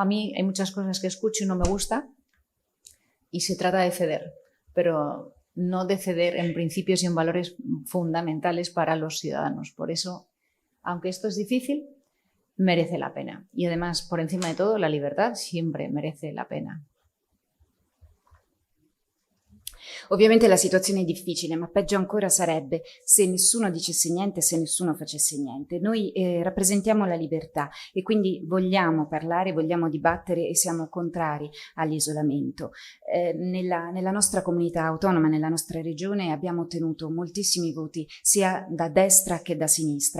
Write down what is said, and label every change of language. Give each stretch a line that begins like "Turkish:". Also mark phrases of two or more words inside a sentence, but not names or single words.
Spanish: A mí hay muchas cosas que escucho y no me gusta y se trata de ceder, pero no de ceder en principios y en valores fundamentales para los ciudadanos. Por eso, aunque esto es difícil, merece la pena. Y además, por encima de todo, la libertad siempre merece la pena.
Italian: Ovviamente la situazione è difficile, ma peggio ancora sarebbe se nessuno dicesse niente, se nessuno facesse niente. Noi rappresentiamo la libertà e quindi vogliamo parlare, vogliamo dibattere e siamo contrari all'isolamento. Nella nostra comunità autonoma, nella nostra regione, abbiamo ottenuto moltissimi voti sia da destra che da sinistra.